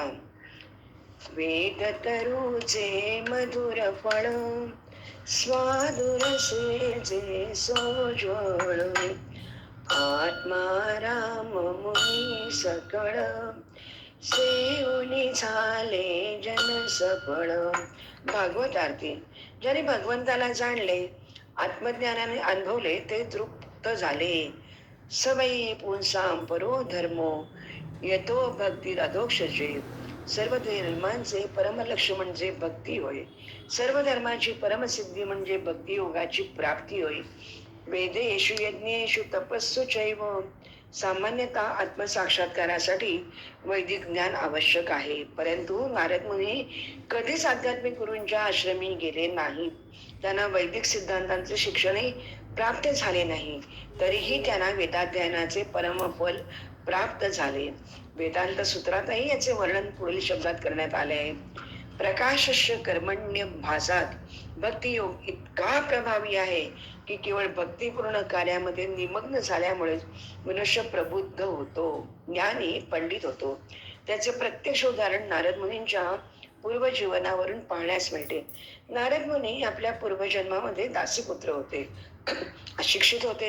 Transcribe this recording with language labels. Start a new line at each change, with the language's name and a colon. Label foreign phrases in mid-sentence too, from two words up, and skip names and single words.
Marathi: वेद तरुचे मधुर फळ स्वादुरसे जे सोज्वळ आत्मा राम मुनी सकळ सेवनी झाले जन सफळ. भागवत आरती. ज्याने भगवंताला जाणले आत्मज्ञानाने अनुभवले ते तृप्त झाले.
Sanskrit: सवयी पुंसाम परो धर्मो येतो भक्ती अधोक्षजे.
Marathi: सर्व धर्मांचे परमलक्ष्य म्हणजे भक्ती होय. सर्व धर्माची परमसिद्धी म्हणजे भक्ती योगाची प्राप्ती होय.
Sanskrit: वेदेषु यज्ञेषु तपस्सु चैव.
Marathi: सामान्यतः आत्मसाक्षात्कारासाठी वैदिक ज्ञान आवश्यक आहे, परंतु नारद मुनी कधीच आध्यात्मिक गुरूंच्या आश्रमी गेले नाहीत. त्यांना वैदिक सिद्धांतांचे शिक्षणही प्राप्त झाले नाही, तरीही त्यांना वेदाध्ययनाचे परमफल प्राप्त झाले. वेदांत सूत्रातही याचे वर्णन पुढील शब्दात करण्यात आले आहे.
Sanskrit: प्रकाशस्य कर्मण्य भासात
Marathi: भक्तियोग इतका प्रभावी आहे की केवळ भक्तिपूर्ण कार्यामध्ये निमग्न झाल्यामुळे मनुष्य प्रबुद्ध होतो, ज्ञानी पंडित होतो. त्याचे प्रत्यक्ष उदाहरण नारद मुनींच्या पूर्वजीवनावरून पाहण्यास मिळते. नारद मुनी आपल्या पूर्वजन्मामध्ये दासीपुत्र होते, अशिक्षित होते.